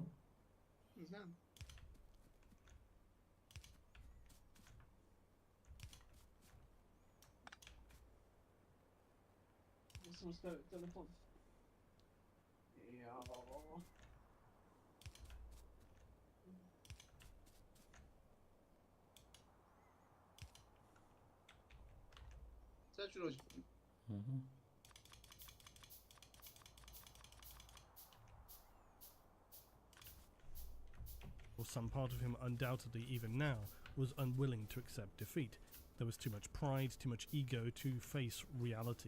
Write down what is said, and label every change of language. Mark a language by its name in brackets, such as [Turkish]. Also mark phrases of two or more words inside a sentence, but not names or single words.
[Croatian] Znam. Ja sam stavio telefon. Jao. Sad ću doći. [English] Or some part of him undoubtedly even now was unwilling to accept defeat. There was too much pride, too much ego to face reality.